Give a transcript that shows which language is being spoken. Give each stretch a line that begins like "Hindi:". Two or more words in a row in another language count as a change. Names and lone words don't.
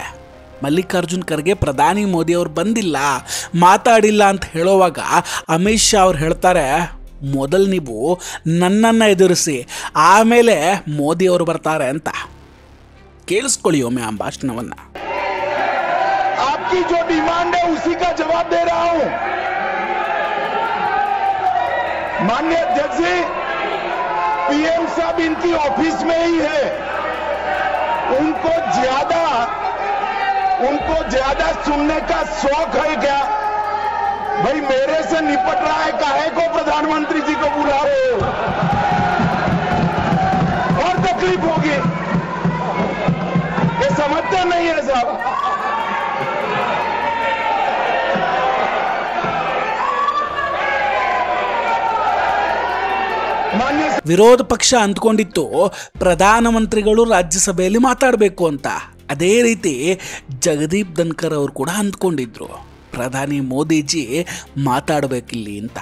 Kannada: ಮಲ್ಲಿಕಾರ್ಜುನ್ ಖರ್ಗೆ ಪ್ರಧಾನಿ ಮೋದಿ ಅವರು ಬಂದಿಲ್ಲ, ಮಾತಾಡಿಲ್ಲ ಅಂತ ಹೇಳುವಾಗ ಅಮಿತ್ ಶಾ ಅವ್ರು ಹೇಳ್ತಾರೆ, ಮೊದಲು ನೀವು ನನ್ನನ್ನು ಎದುರಿಸಿ ಆಮೇಲೆ ಮೋದಿ ಅವರು ಬರ್ತಾರೆ ಅಂತ. ಕೇಳಿಸ್ಕೊಳ್ಳಿ ಒಮ್ಮೆ ಆ ಭಾಷಣವನ್ನು.
Hindi: आपकी जो डिमांड है उसी का जवाब दे रहा हूं. माननीय अध्यक्ष जी, PM साहब इनकी ऑफिस में ही है. उनको ज्यादा सुनने का शौक है क्या? भाई मेरे से निपट रहा है, काहे को प्रधानमंत्री जी को बुला रहे हो? और तकलीफ होगी, ये समझते नहीं है साहब.
Kannada: ವಿರೋಧ ಪಕ್ಷ ಅಂದ್ಕೊಂಡಿತ್ತು ಪ್ರಧಾನಮಂತ್ರಿಗಳು ರಾಜ್ಯಸಭೆಯಲ್ಲಿ ಮಾತಾಡಬೇಕು ಅಂತ. ಅದೇ ರೀತಿ ಜಗದೀಪ್ ಧನ್ಕರ್ ಅವರು ಕೂಡ ಅಂದ್ಕೊಂಡಿದ್ರು ಪ್ರಧಾನಿ ಮೋದಿಜಿ ಮಾತಾಡಬೇಕಿಲ್ಲಿ ಅಂತ.